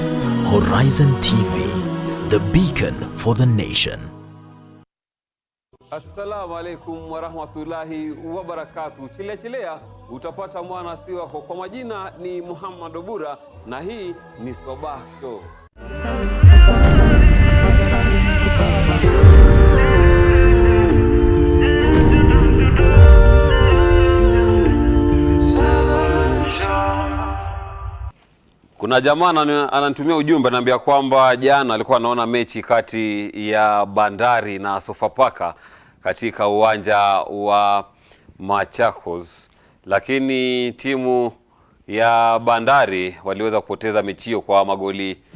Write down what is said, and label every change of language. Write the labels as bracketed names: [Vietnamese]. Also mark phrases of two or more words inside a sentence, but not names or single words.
[English] Horizon TV, the beacon for the nation. [Arabic] السلام عليكم ورحمة الله وبركاته. [Swahili] Chilea utapata mwana si wako. Kwa majina ni Muhammad Obura na hii ni Sabah Show. Kuna jamaa ananitumia ujumbe ananiambia kwamba jana alikuwa anaona mechi kati ya Bandari na Sofapaka katika uwanja wa Machakos, lakini timu ya Bandari waliweza kupoteza mechi hiyo kwa magoli